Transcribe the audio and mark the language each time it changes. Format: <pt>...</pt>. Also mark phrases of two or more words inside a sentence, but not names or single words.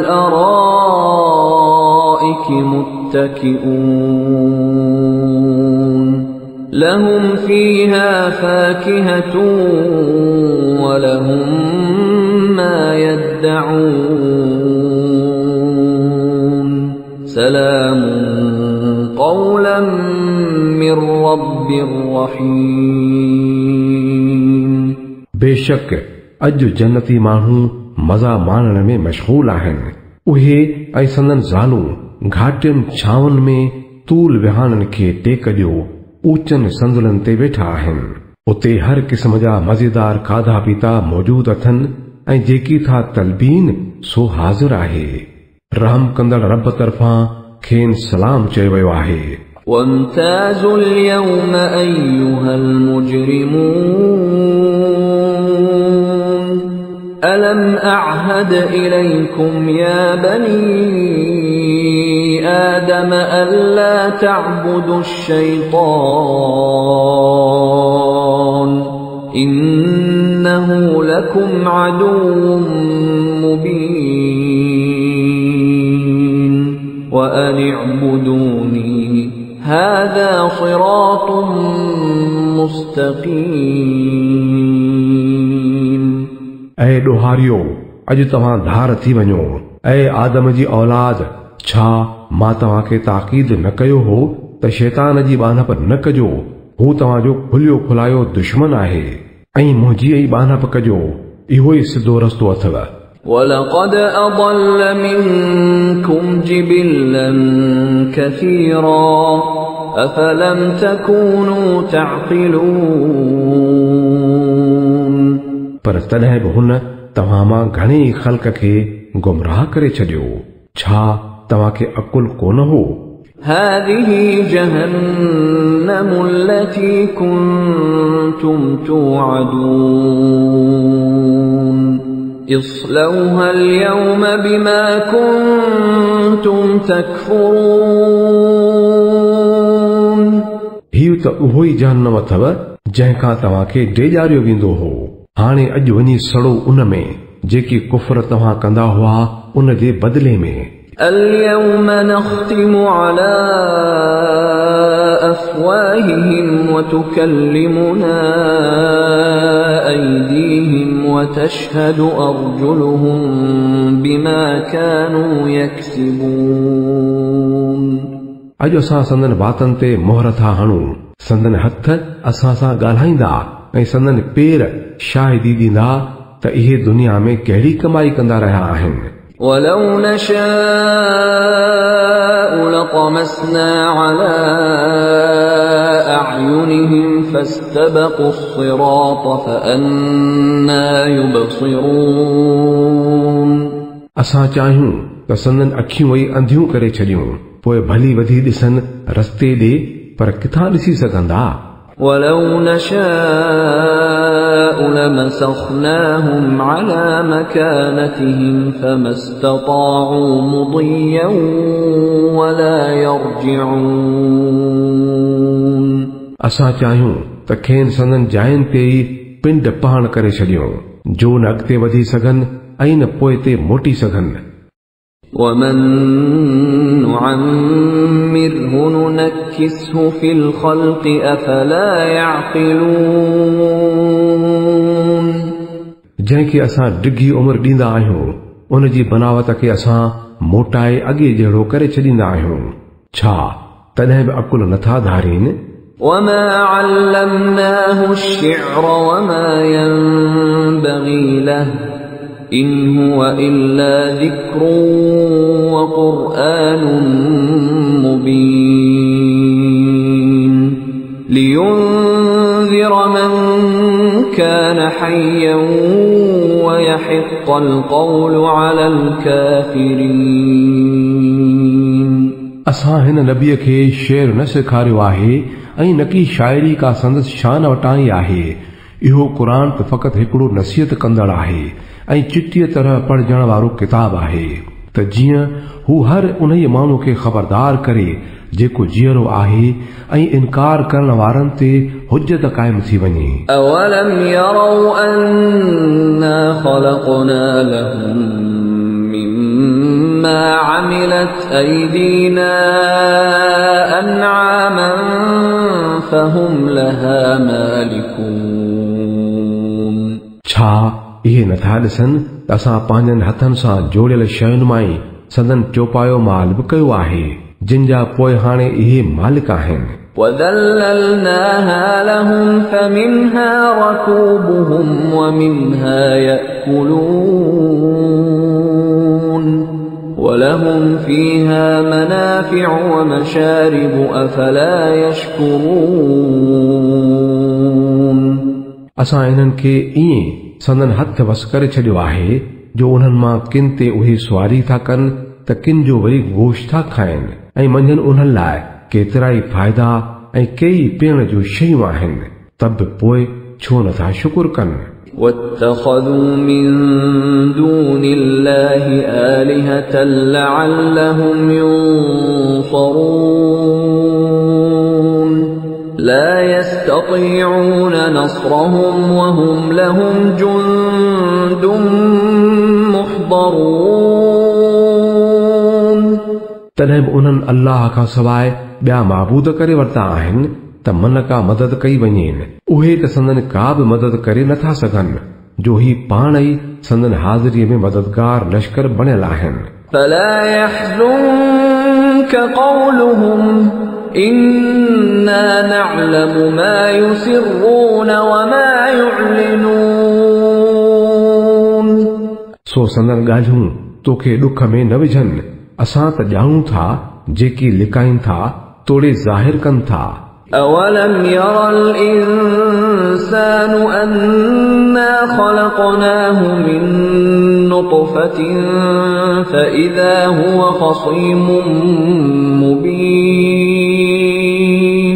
<ar>الأرائك متكئون لهم فيها فاكهة ولهم ما يدعون سلام قولا من رب رحيم</ar> <sd>बेशक अॼु जन्नती माण्हू मज़ा माणण में मशगूल आहिनि। उहे ऐं संदन ज़ालूं घाटियुनि छांवनि में तूल विहाणनि खे टेक ॾियो ऊचनि संदुलनि ते वेठा आहिनि। उते हर क़िस्म जा मज़ेदार खाधा पीता मौजूद अथनि ऐं जेकी था तलबीन सो हाज़िर आहे। रहम कंदड़ रब तरफ़ां खेनि सलाम चयो वियो आहे।</sd> <ar>وامتازوا اليوم أيها المجرمون ألم أعهد إليكم يا بني آدم ألا تعبدوا الشيطان إنه لكم عدو مبين وأن اعبدوني هذا صراط مستقيم</ar> <sd>ऐं ॾोहारियो अॼु तव्हां धार थी वञो। ऐं आदम जी औलाद छा मां तव्हांखे ताक़ीद न कयो हो त शैतान जी बानप न कजो। हू तव्हांजो खुलियो खुलायो दुश्मन आहे ऐं मुंहिंजी ई बानप कजो। इहो ई सिधो रस्तो अथव।</sd> <ar>ولقد أضل منكم جبلا كثيرا أفلم تكونوا تعقلون</ar> <sd>पर तॾहिं बि हुन तव्हां मां घणेई ख़ल्क़ खे गुमराह करे छॾियो। छा तव्हांखे अकुल कोन हो?</sd> <ar>هذه جهنم التي كنتم توعدون اصلوها اليوم بما كنتم تكفرون</ar> <sd>हीउ त उहो ई जहन्नम अथव जंहिंखां तव्हांखे डेॼारियो वेंदो हो। हाणे अॼु वञी सड़ो उन में जेकी कुफर तव्हां कंदा हुआ उन जे बदिले में।</sd> <ar>اليوم نختم على أفواههم وتكلمنا أيديهم وتشهد أرجلهم بما كانوا يكسبون</ar> <sd>अॼु असां संदन बातनि ते मोहर था हणूं। संदन हथ असां सां ॻाल्हाईंदा ऐं संदन पेर शाहिदी ॾींदा त इहे दुनिया में कहिड़ी कमाई कंदा रहिया आहिनि।</sd> <ar>ولو نشاء لطمسنا على أعينهم فاستبقوا الصراط فأنى يبصرون</ar> <sd>असां चाहियूं त संदन अखियूं वई अंधियूं करे छॾियूं पोइ भली वधी ॾिसनि रस्ते ॾे पर किथां ॾिसी सघंदा।</sd> <ar>ولو نشاء لمسخناهم على مكانتهم فما استطاعوا مضيا ولا يرجعون</ar> <sd>असां चाहियूं त खेनि संदन जायुनि ते ई पिंड पहाण करे छॾियूं जो न अॻिते वधी सघनि ऐं न पोइ ते मोटी सघनि।</sd> <ar>ومن نعمره ننكسه في الخلق أفلا يعقلون</ar> <sd>जंहिंखे असां डिघी उमिरि ॾींदा आहियूं उन जी बनावत खे असां मोटाए अॻे जहिड़ो करे छॾींदा आहियूं। छा तॾहिं बि अकुल नथा धारीनि؟</sd> <ar>وما علمناه الشعر وما ينبغي له إن هو إلا ذكر وقرآن مبين لينذر من كان حيا ويحق القول على الكافرين</ar> <sd>असां हिन नबीअ खे शेर न सेखारियो आहे ऐं न की शाइरी का संदसि शान वटाई आहे। इहो क़ुरान त फ़क़ति हिकिड़ो नसीहत कंदड़ आहे ऐं चिटीअ तरह पढ़जण वारो किताब आहे त जीअं हू हर उन माण्हू खे ख़बरदार करे जेको जीअरो आहे ऐं इनकार करण वारनि ते हुज्जत क़ाइम थी वञे।</sd> <ar>أولم يروا أنا خلقنا لهم مما عملت أيدينا أنعاما فهم لها مالكون.</ar> <sd>छा इहे नथा ॾिसनि त असां पंहिंजनि हथनि सां जोड़ियल शयुनि मां ई संदन चौपायो माल बि कयो आहे जिन जा पोइ हाणे इहे मालिक आहिनि।</sd> <ar>وَذَلَّلْنَاهَا لَهُمْ فَمِنْهَا رَكُوبُهُمْ وَمِنْهَا يَأْكُلُونَ وَلَهُمْ فِيهَا مَنَافِعُ وَمَشَارِبُ أَفَلَا يَشْكُرُونَ।</ar> <sd>असां इन्हनि खे ईअं संदन हथ वस करे छॾियो आहे जो उन्हनि मां किन ते उहे सुवारी था कनि त किन जो वरी गोश्त था खाइनि ऐं मंझंदि उन्हनि लाइ केतिरा ई फ़ाइदा ऐं कई पीअण जूं शयूं आहिनि तब पोइ छो नथा शुक्र कनि।</sd> <ar>وَاتَّخَذُوا مِن دُونِ اللَّهِ آلِهَةً لَعَلَّهُمْ يُنصَرُونَ لا يستطيعون نصرهم وهم لهم جند محضرون।</ar> <sd>तॾहिं बि उन्हनि अल्लाह खां सवाइ ॿिया माबूद करे वरिता आहिनि त मन का मदद कई वञेनि उहे त संदन का बि मदद करे नथा सघनि जो ही पाण ई संदन हाज़िरीअ में मददगार लश्कर बणियल आहिनि।</sd> <ar>فلا يحزنك قولهم إنا نعلم ما يسرون وما يعلنون।</ar> <sd>सो संदन ॻाल्हियूं तोखे ॾुख में न विझनि असां त ॼाणूं था जेकी लिकाइनि था तोड़े ज़ाहिर कनि था।</sd> <ar>أولم ير الإنسان أنا خلقناه من نطفة فإذا هو خصيم مبين।</ar>